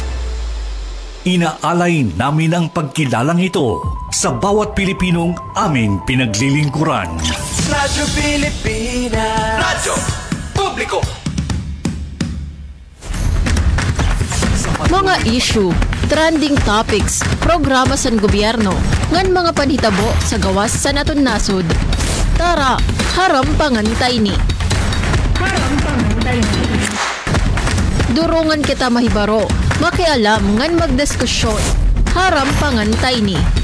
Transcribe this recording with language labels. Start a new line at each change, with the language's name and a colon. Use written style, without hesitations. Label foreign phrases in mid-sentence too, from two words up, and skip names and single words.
Filipino: Inaalay namin ang pagkilalang ito sa bawat Pilipinong aming pinaglilingkuran. Radyo Pilipinas, radyo publiko.
Waray: Mga issue,
English: trending topics,
Waray: programa sa gobyerno, ngan mga panhitabo sa gawas sa naton nasod. Tara, harampangan tayo ni. Durungan kita mahibaro, makialam ngan magdiskusyon. Harampangan tayo ni.